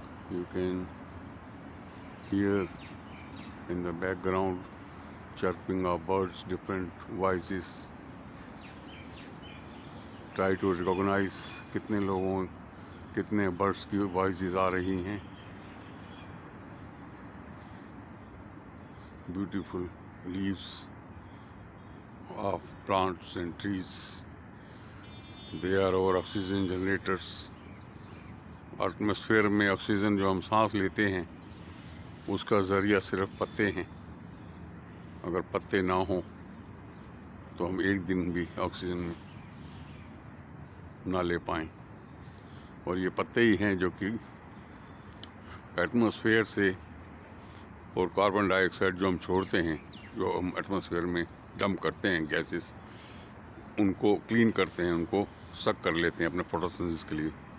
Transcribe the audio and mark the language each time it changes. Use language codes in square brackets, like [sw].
[en] You can hear in the background chirping of birds, different voices. Try to recognize [hi] कितने birds की voices आ रही हैं। [en] Beautiful leaves of plants and trees. They are our oxygen generators. [hi] Atmosphere में oxygen जो हम सांस लेते हैं उसका ज़रिया सिर्फ पत्ते हैं। अगर पत्ते ना हों तो हम एक दिन भी ऑक्सीजन ना ले पाएँ। और ये पत्ते ही हैं जो कि एटमॉस्फेयर से और कार्बन डाइऑक्साइड जो हम छोड़ते हैं, जो हम एटमॉस्फेयर में डंप करते हैं गैसेस, उनको क्लीन करते हैं, उनको सक कर लेते हैं अपने फोटोसिंथेसिस के लिए।